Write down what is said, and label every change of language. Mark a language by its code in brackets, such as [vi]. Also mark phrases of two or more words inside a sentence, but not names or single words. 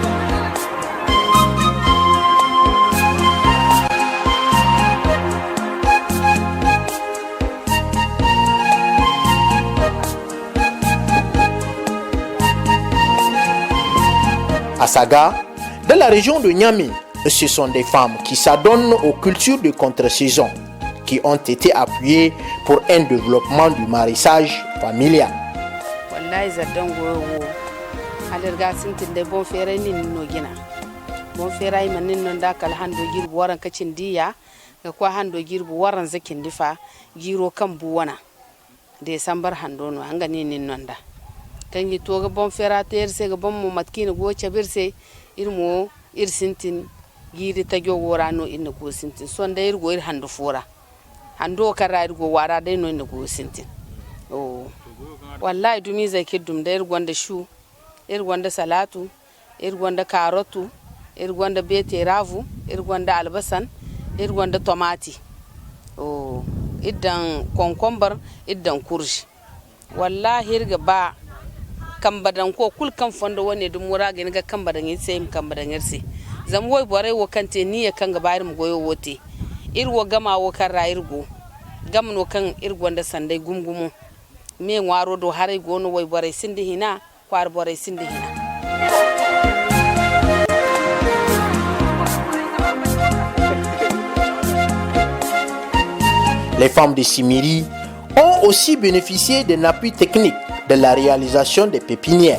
[fr] À Saga, dans la région de Niamey, ce sont des femmes qui s'adonnent aux cultures de contre-saison qui ont été appuyées pour un développement du maraîchage familial. [dje] Wallahi zaddan goyo alerga sintin de bon fere ni no gina bon fere man nin non da kal hando girbu waran kacin diya ga kwa hando girbu waran zakin difa giro kan buwana de sambar hando no hanga ni nin non da tangi toga bon fera terse ga bon mo matkina go chabirse irmo ir sintin giri tagyo worano inna go sintin sonda ir go ir hando fora hando kara ir go wara dai no inna go sintin oh wallahi dumi zai kiddum da ir gonda shu ir gonda salatu ir gonda karotu ir gonda bete ravu ir gonda albasan ir gonda tomati oh idan konkombar idan kurji wallahi irga ba kambadan ko kul kan fondo woni dum wura ga ga kambadan yi sai kambadan yarse zam woy bore wo kante niya kan ga bayar mu goyo wote irwo gama wo kan rayirgo gamno kan irgonda sandai gumgumu me ngwaro do hare gono woy bore sindi hina kwar bore sindi hina. [fr] Les femmes de Simiri ont aussi bénéficié d'un appui technique de la réalisation des pépinières.